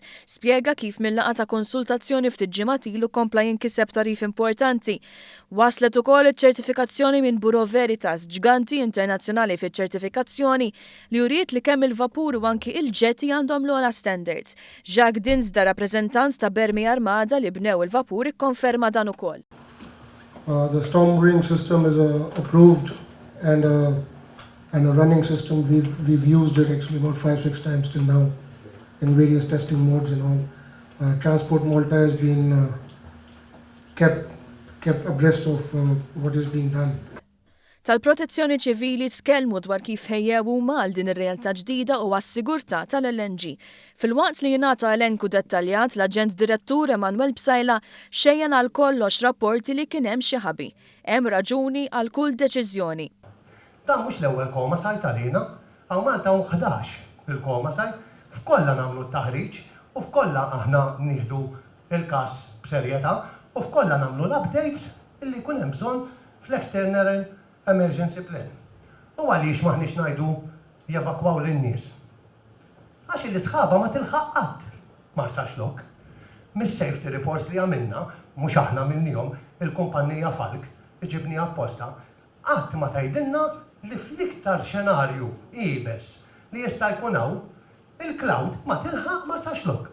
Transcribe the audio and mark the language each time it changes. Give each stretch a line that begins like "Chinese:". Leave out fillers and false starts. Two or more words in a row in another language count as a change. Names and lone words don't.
Maltese: Spjega kif mill-laqgħa ta' konsultazzjoni ftit ġimgħat ilu kompla jinkiseb tarif importanti. Waslet ukoll iċ-ċertifikazzjoni minn Bureau Veritas, ġganti internazzjonali fiċ-ċertifikazzjoni li juried li kemm il-vapur u anki il-ġetti għandhom l-ogħla standards. Jacques Dinsda, rappreżentant ta' Bermi Armada li bnew il-vapur, ikkonferma dan ukoll.
English: The storm ring system is approved and a running system. We've used it actually about 5-6 times till now in various testing modes and all. Transport Malta has been kept abreast of what is being done.
Maltese: Tal-protezzjoni ċivili tkellmu dwar kif ħejjew huma għal din ir-realtà ġdida u għas-sigurtà tal-LNG. Fil-waqt li jingħata elenku dettaljat, l-Aġent Direttur Emanuel Bsajla xejjen għal kollox rapporti li kien hemm xi ħabi. Hemm raġuni għal kull deċiżjoni. Dan mhux l-ewwel koma sajt għalina, hawn Malta hawn 11 il-koma sajt, f'kollha nagħmlu t-taħriġ u f'kollha aħna nieħdu il-każ b'serjetà u f'kollha nagħmlu l-updates illi jkun hemm bżonn fl-
English: external emergency plan.
Maltese: U għaliex maħniex ngħidu jevakwaw lin-nies. Għax il-isħaba ma tilħaq qatt Marsaxlokk. Mis-
English: safety reports
Maltese: li għamilna, mhux aħna minnihom, il-kumpanija Falk, iġibni apposta, qatt ma tgħidilna li fl-iktar xenarju ibes li jista' jkun hawn il-cloud ma tilħaq Marsaxlokk.